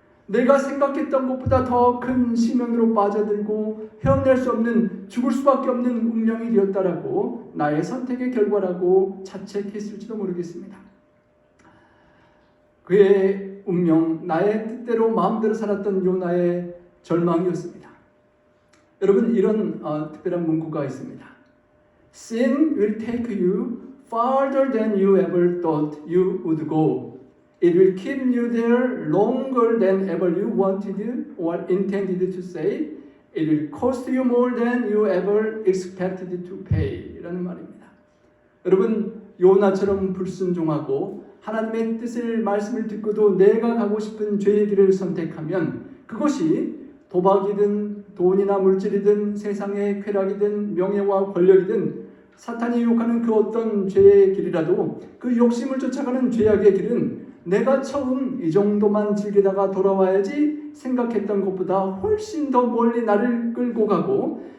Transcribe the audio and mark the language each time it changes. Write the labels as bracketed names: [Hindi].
[Korean] 내가 생각했던 것보다 더 큰 심연으로 빠져들고 헤어낼 수 없는 죽을 수밖에 없는 운명이 되었다라고 나의 선택의 결과라고 자책했을지도 모르겠습니다. 그의 운명, 나의 뜻대로 마음대로 살았던 요나의 절망이었습니다. 여러분, 이런 특별한 문구가 있습니다. [English] Sin will take you farther than you ever thought you would go. It will keep you there longer than ever you wanted or intended to say. It will cost you more than you ever expected to pay. [Korean] 라는 말입니다. 여러분, 요나처럼 불순종하고 하나님의 뜻을 말씀을 듣고도 내가 가고 싶은 죄의 길을 선택하면 그것이 도박이든 돈이나 물질이든 세상의 쾌락이든 명예와 권력이든 사탄이 유혹하는 그 어떤 죄의 길이라도 그 욕심을 쫓아가는 죄악의 길은 내가 처음 이 정도만 즐기다가 돌아와야지 생각했던 것보다 훨씬 더 멀리 나를 끌고 가고